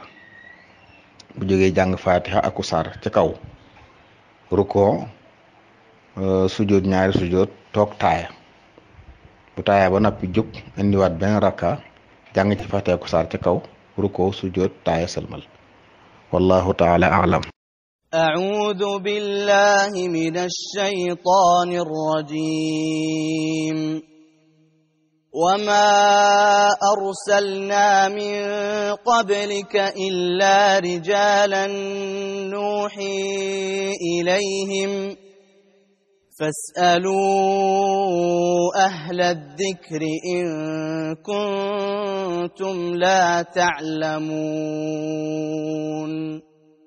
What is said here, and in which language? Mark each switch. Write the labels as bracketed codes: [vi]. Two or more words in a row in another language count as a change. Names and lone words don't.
[wo] bu jógee jàng fatiha aku saar ca kaw, rukkoo, sujjóot ñaari sujjóot, toog taaya. bu taaya ba noppi jóg indiwaat benn rakka, jàng ci fatiha aku saar ca kaw, rukkoo, sujjóot, taaya, sëlmal. [ar] والله تعالى أعلم. أعوذ بالله من الشيطان الرجيم وما أرسلنا من قبلك إلا رجالا نوحي إليهم فاسألوا أهل الذكر إن كنتم لا تعلمون